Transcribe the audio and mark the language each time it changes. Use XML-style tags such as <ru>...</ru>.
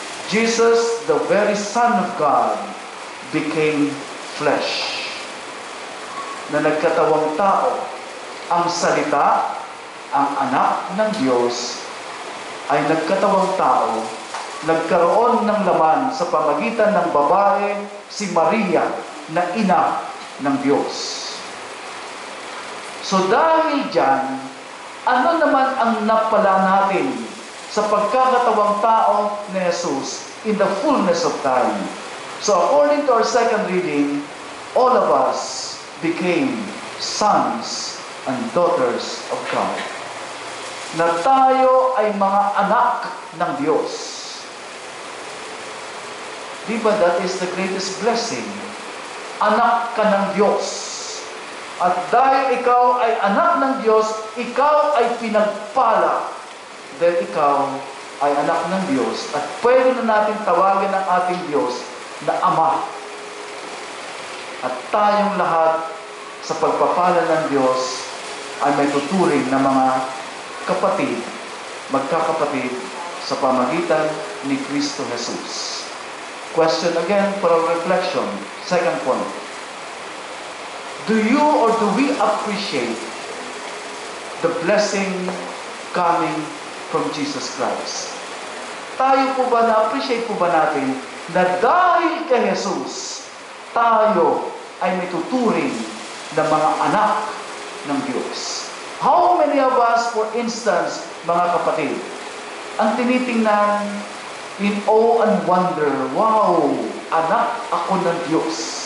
<en>Jesus, the very Son of God, became flesh.</en> <tl>Na nagkatawang tao, ang salita, ang anak ng Diyos, ay nagkatawang tao, nagkaroon ng laman sa pamagitan ng babae, si Maria, na ina ng Diyos. So dahil dyan, ano naman ang napala natin sa pagkakatawang tao ni Jesus</tl> <en>in the fullness of time? So according to our second reading, all of us became sons and daughters of God.</en> <tl>Na tayo ay mga anak ng Diyos. Di ba</tl> <en>that is the greatest blessing?</en> <tl>Anak ka ng Diyos. At dahil ikaw ay anak ng Diyos, ikaw ay pinagpala. Dahil ikaw ay anak ng Diyos. At pwede na natin tawagin ang ating Diyos na Ama. At tayong lahat sa pagpapala ng Diyos ay may tuturing na mga kapatid, magkakapatid sa pamagitan ni Kristo Jesus.</tl> <en>Question again for our reflection. Second point. Do you or do we appreciate the blessing coming from Jesus Christ?</en> <tl>Tayo po ba na-appreciate po ba natin na dahil kay Jesus, tayo ay may tuturing na mga anak ng Diyos?</tl> <en>How many of us, for instance,</en> <tl>mga kapatid, ang tinitingnan</tl> <en>in awe and wonder, wow,</en> <tl>anak ako ng Diyos.</tl>